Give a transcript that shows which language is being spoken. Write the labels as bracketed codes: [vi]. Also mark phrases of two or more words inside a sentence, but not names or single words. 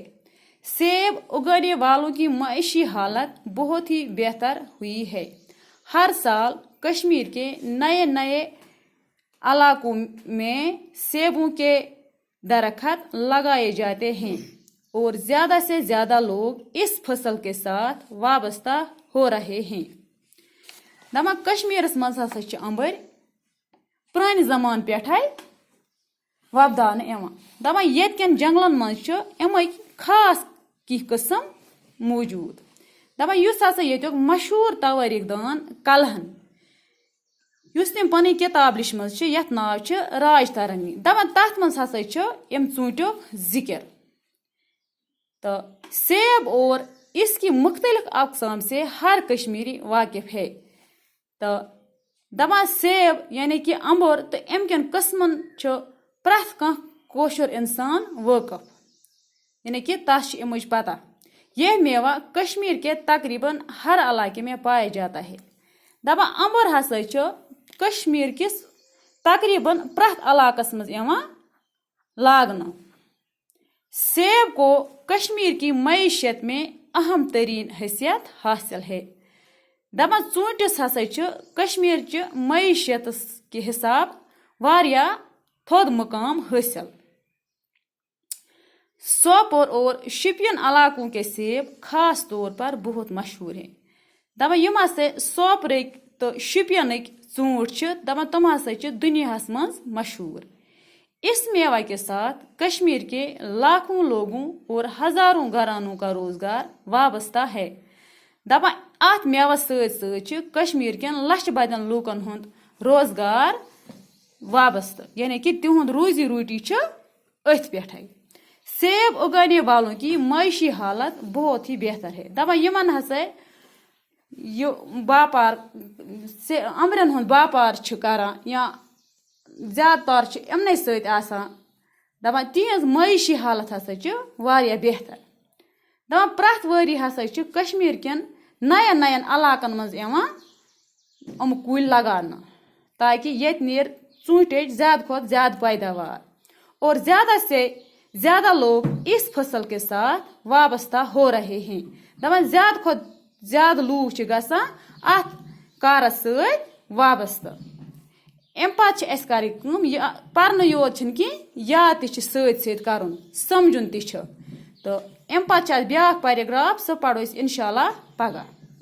[ur] سیب اگانے والوں کی معاشی حالت بہت ہی بہتر ہوئی ہے۔ ہر سال کشمیر کے نئے علاقوں میں سیبوں کے درخت لگائے جاتے ہیں اور زیادہ سے زیادہ لوگ اس فصل کے ساتھ وابستہ ہو رہے ہیں۔ [ks] دپان کشمیرس مز ہسا امبر پرانہ زمان پٮ۪ٹھے وۄپداونہٕ یوان۔ دپان ییٚتہِ کٮ۪ن جنگلن مز امک خاص کی قسم موجود۔ دپان یُس ہسا ییٚتیُک مشہور تواریخ دان کلہن یُس تم پنٕنۍ کتاب لیچھمٕژ یتھ ناو راج ترنگی، دپان تتھ مز ہسا ام ژوٗنٛٹھیُک ذکر۔ [ur] تو سیب اور اس کی مختلف اقسام سے ہر کشمیری واقف ہے۔ [ks] تو دپان سیب یعنی کہ امبر تو ام کن قسمن پرٛٮ۪تھ کانٛہہ کٲشُر انسان وٲقف، یعنی کہ تس امچ پتہ۔ [ur] یہ میوہ کشمیر کے تقریباً ہر علاقے میں پایا جاتا ہے۔ [ks] دپان امبر ہسا کشمیر کس تقریباً پرٛٮ۪تھ علاقس مز لاگنہٕ۔ [ur] سیب کو کشمیر کی معیشت میں اہم ترین حیثیت حاصل ہے۔ [ks] دپان ژوٗنٛٹھس ہسا کشمیر چہ معیشت کے حساب واریاہ تھوٚد مقام حاصل۔ [ur] سوپور اور شپین علاقوں کے سیب خاص طور پر بہت مشہور ہیں۔ [ks] دپان یم ہسا سوپرک تو شپینک ژوٗنٛٹھۍ دپان تم ہسا دنیاہس مز مشہور۔ [ur] اس میوہ کے ساتھ کشمیر کے لاکھوں لوگوں اور ہزاروں گھرانوں کا روزگار وابستہ ہے۔ [ks] دپان ات میوہ ست کشمیر کین لچھ بدن لوکن ہند روزگار وابستہ، یعنی کہ تہند روزی روٹی ات پٮ۪ٹھے۔ [ur] سیب اگانے والوں کی معاشی حالت بہت ہی بہتر ہے۔ [ks] دپان یمن ہسا یہ باپار امبرین ہند باپار کران یا زیادٕ تر امنے ست آسان، دپان تہذ معاشی حالت ہسا واریاہ بہتر۔ دپان پرٛٮ۪تھ ؤری ہسا کشمیر کین نین علاقن مز کُلۍ لگاونہٕ تاکہ ییٚتہِ نیرِ ژوٗنٛٹھِچ زیادہ کھۄتہٕ زیادہ پیداوار [ur] اور زیادہ سے زیادہ لوگ اس فصل کے ساتھ وابستہ ہو رہے ہیں۔ [ks] دپان زیادہ کھۄتہٕ زیادہ لوگ گژھان ات کارس ست وابستہ۔ ام پتہ اس کرٕنۍ کٲم، پرنہٕ یوت چھنہٕ کینٛہہ، یاد تہِ ست ست کرُن، سمجھُن تہِ چھ۔ تو امہِ پتہٕ چھِ اَتھ بیٛاکھ پیراگراف سُہ پَرو أسۍ اِنشاء اللہ پگاہ.